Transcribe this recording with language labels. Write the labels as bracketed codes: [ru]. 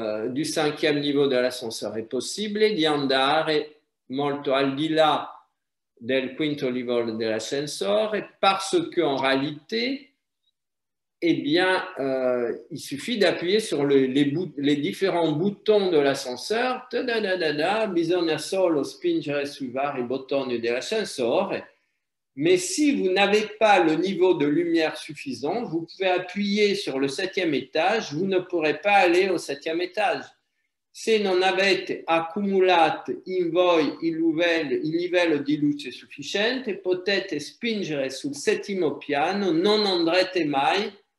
[fr] du 5e niveau de l'ascensore [it] è possibile di andare molto al di là del 5° livello dell'ascensore [fr] parce qu'en réalité, eh bien, il suffit d'appuyer sur les différents boutons de l'ascenseur. [it] Bisogna solo spingere sui vari bottoni dell'ascensore. [fr] Mais si vous n'avez pas le niveau de lumière suffisant, vous pouvez appuyer sur le 7e étage, vous ne pourrez pas aller au 7e étage. [it] Se non avete accumulato in voi il livello di luce sufficiente, potete spingere sul 7° piano, non andrete mai